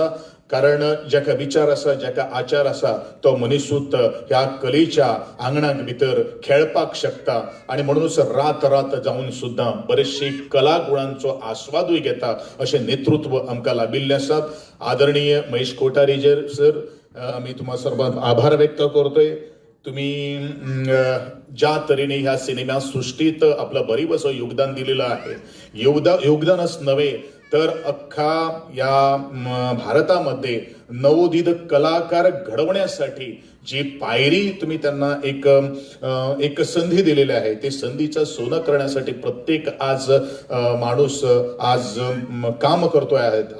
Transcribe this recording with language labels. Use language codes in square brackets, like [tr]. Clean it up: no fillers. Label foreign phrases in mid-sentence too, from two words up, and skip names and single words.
[kok] कारण जाका विचार आसा, जाका आचार आसा तो मनीसूत ह्या कलेच्या आंगणाक भितर खेळपाक शकता. आणि म्हणूनच रात जावन सुद्धा बरेचशे कला गुणांचो आस्वादूय घेता अशें नेतृत्व आमकां लाभिल्लें आसात. आदरणीय महेश कोठारी सर, आमी तुम्हा सर्वांक आभार व्यक्त करतोय. [mr] तुम्ही ज्या तऱ्हेने ह्या सिनेमा सृष्टीत आपलं बरीच असं योगदान दिलेलं आहे. योगदानच नव्हे तर अख्खा या भारतामध्ये नवोदित कलाकार घडवण्यासाठी जी पायरी तुम्ही त्यांना एक संधी दिलेली आहे, ते संधीचं सोनं करण्यासाठी प्रत्येक आज माणूस आज काम करतोय आहेत.